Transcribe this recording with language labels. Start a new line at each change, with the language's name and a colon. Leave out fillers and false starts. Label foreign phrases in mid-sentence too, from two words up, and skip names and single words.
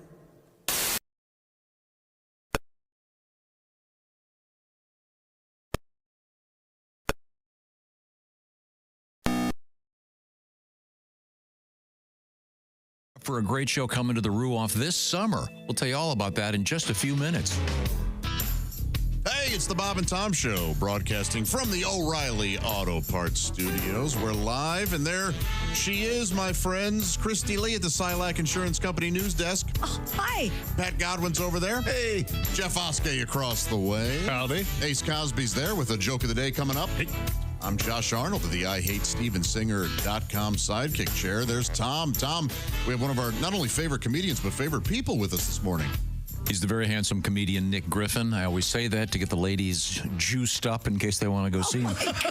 English: For a great show coming to the Ruoff this summer. We'll tell you all about that in just a few minutes. Hey, it's the Bob and Tom Show, broadcasting from the O'Reilly Auto Parts Studios. We're live, and there she is, my friends. Christy Lee at the Silac Insurance Company news desk. Oh, hi. Pat Godwin's over there. Hey. Jeff Oskey across the way. Howdy. Ace Cosby's there with a joke of the day coming up. Hey. I'm Josh Arnold of the IHateStevenSinger.com sidekick chair. There's Tom. Tom, we have one of our not only favorite comedians, but favorite people with us this morning. He's the very handsome comedian Nick Griffin. I always say that to get the ladies juiced up in case they want to go see him.